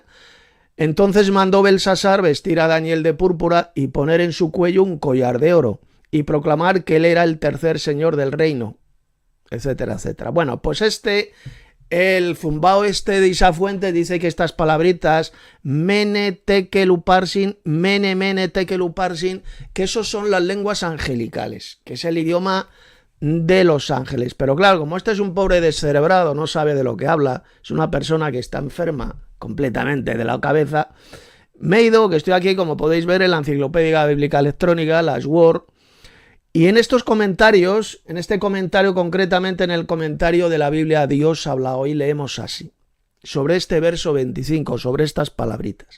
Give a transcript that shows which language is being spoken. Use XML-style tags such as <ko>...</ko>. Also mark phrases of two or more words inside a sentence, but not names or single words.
<es>Entonces mandó Belsasar vestir a Daniel de púrpura y poner en su cuello un collar de oro y proclamar que él era el tercer señor del reino, etcétera, etcétera. Bueno, pues el zumbao de Isa Fuentes dice que estas palabritas,</es> <arc>mene, tekel, uparsin, mene, mene, tekel, uparsin,</arc> <es>que esos son las lenguas angelicales, que es el idioma de los ángeles. Pero claro, como este es un pobre descerebrado, no sabe de lo que habla, es una persona que está enferma completamente de la cabeza, me he ido, que estoy aquí, como podéis ver, en la Enciclopedia Bíblica Electrónica, las Word, y en estos comentarios, en este comentario concretamente, en el comentario de la Biblia Dios habla hoy, leemos así, sobre este verso 25, sobre estas palabritas.</es>